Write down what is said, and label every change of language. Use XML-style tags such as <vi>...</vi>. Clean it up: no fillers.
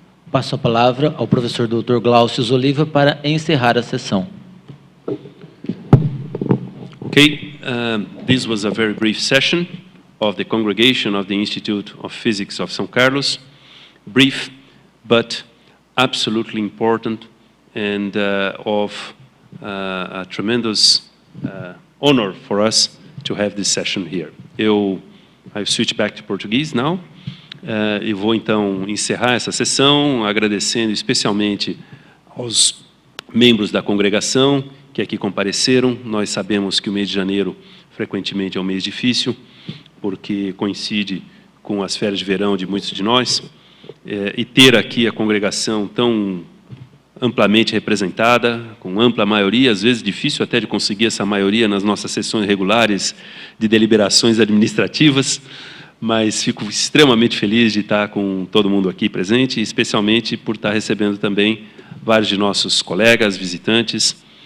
<pt>Passo a palavra ao professor Dr. Glaucio Oliva para encerrar a sessão.</pt> <en>Okay, this was a very brief session of the congregation of the Institute of Physics of São Carlos. Brief, but absolutely important and of a tremendous honor for us to have this session here. I switch back to Portuguese now.</en> <pt>E vou então encerrar essa sessão agradecendo especialmente aos membros da congregação que aqui compareceram. Nós sabemos que o mês de janeiro frequentemente é um mês difícil, porque coincide com as férias de verão de muitos de nós, e ter aqui a congregação tão amplamente representada, com ampla maioria, às vezes difícil até de conseguir essa maioria nas nossas sessões regulares de deliberações administrativas, mas fico extremamente feliz de estar com todo mundo aqui presente, especialmente por estar recebendo também vários de nossos colegas, visitantes.</pt>